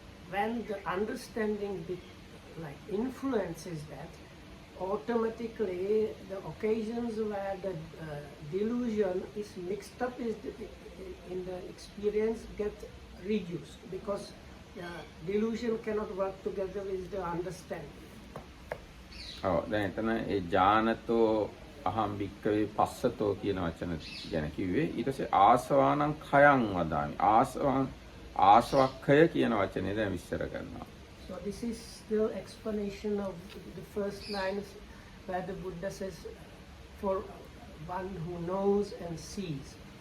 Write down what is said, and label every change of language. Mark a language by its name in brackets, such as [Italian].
[English] When the understanding influences that, automatically the occasions where the delusion is mixed up in the experience get reduced because delusion cannot work together with the understanding. [Sinhala] ඔව් දැන් එතන ඒ [Pali] ඥානතෝ අහම් භික්කවේ පස්සතෝ [Sinhala] කියන වචන ගැන කිව්වේ. ඊට පස්සේ [Pali] ආසවානං khයං වදාමි. [Sinhala] ආසවක්ඛය කියන වචනේ දැන් විස්තර කරනවා. [English] So this is still explanation of the first lines where the Buddha says for one who knows and sees.